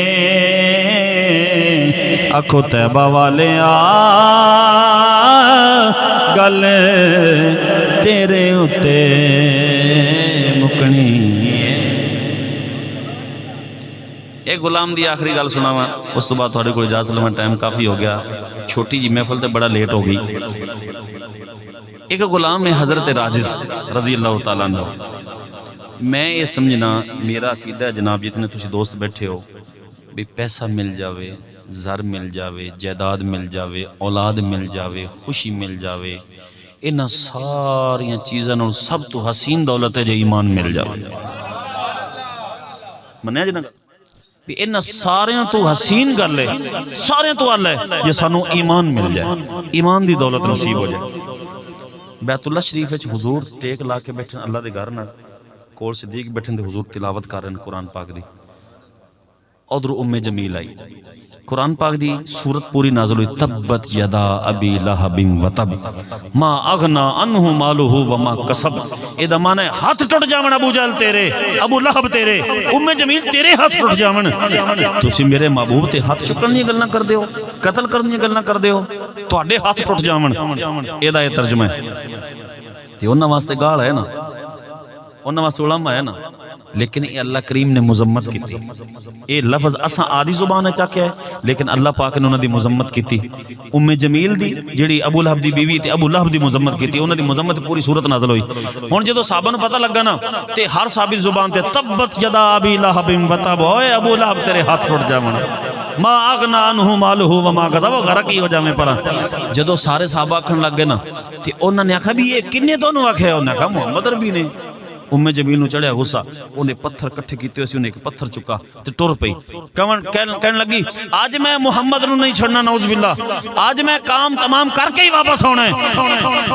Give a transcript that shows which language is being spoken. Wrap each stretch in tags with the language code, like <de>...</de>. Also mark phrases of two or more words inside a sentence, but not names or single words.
<pa>آکھو طیبہ والے آ گل تیرے اتے مکنی ہے. اک غلام دی آخری گل سناواں, اس تو بعد تھوڑے کو اجازت لواں، ٹائم کافی ہو گیا، چھوٹی جی محفل تو بڑا لیٹ ہو گئی. اک غلام ہے حضرت راجز</pa> <ar>رضي الله تعالى عنه.</ar> <pa>میں یہ سمجھنا میرا عقیدہ ہے جناب، جتنے تسی دوست بیٹھے ہو بھی پیسہ مل جاوے، زر مل جاوے، جائیداد مل جاوے، اولاد مل جاوے، خوشی مل جاوے، انہاں ساریاں چیزاں نال سب تو حسین دولت ہے جو ایمان مل جاوے. منیا جی نا بھی انہاں ساریاں تو حسین گل ہے، ساریاں تو ال ہے جے سانوں ایمان مل جائے، ایمان دی دولت نصیب ہو جائے. بیت اللہ شریف وچ حضور ٹیک لا کے بیٹھے اللہ دے گھر نال، کول صدیق بیٹھے تے حضور تلاوت کر رہے قرآن پاک دی. ادھر ام جمیل آئی، قرآن پاک دی سورت پوری نازل ہوئی,</pa> <ar>تبت يدا أبي لهب وتب ما أغنى عنه ماله وما كسب.</ar> <pa>ایدا معنے ہتھ ٹٹ جاون ابو جہل تیرے، ابو لہب تیرے، ام جمیل تیرے ہتھ ٹٹ جاون. تسی میرے محبوب تے ہتھ چکن دی گلاں کردے ہو، قتل کرن دی گلاں کردے ہو، تہاڈے ہتھ ٹٹ جاون. ایدا یہ ترجمہ ہے تے انہاں واسطے گال ہے نا، انہاں واسطے علما ہے نا، لیکن یہ اللہ کریم نے مذمت کی. یہ لفظ اسا آدی زبان چکھیا ہے، لیکن اللہ پاک نے انہوں نے مذمت کی. ام جمیل دی جیہڑی ابو لہب دی بیوی تے ابو لہب دی مذمت کی، انہوں نے مذمت پوری سورت نازل ہوئی. ہن جدوں صحابہ نوں پتا لگا نا تے ہر ثابت زبان تے</pa> <ar>تبت يدا أبي لهب وتب,</ar> <pa>اوئے ابو لہب تیرے ہتھ ٹٹ جاون,</pa> <ar>ما أغنى عنه ماله وما كسب,</ar> <pa>غرق ہی ہو جاوے. پر جدوں سارے صحابہ آکھن لگ گئے نا تے انہوں نے آکھا بھی یہ کنے تہانوں آکھیا? انہیں آکھا محمد عربی نے۔ ام جمیل نوں چڑھیا غصہ، انہیں پتھر کٹھے کیتے، انہیں اک پتھر چکا تے ٹر پئی. کہن لگی اج میں محمد نوں نہیں چھڈنا,</pa> <ar>نعوذ بالله,</ar> <pa>اج میں کام تمام کرکے ہی واپس آنا ہے.</pa>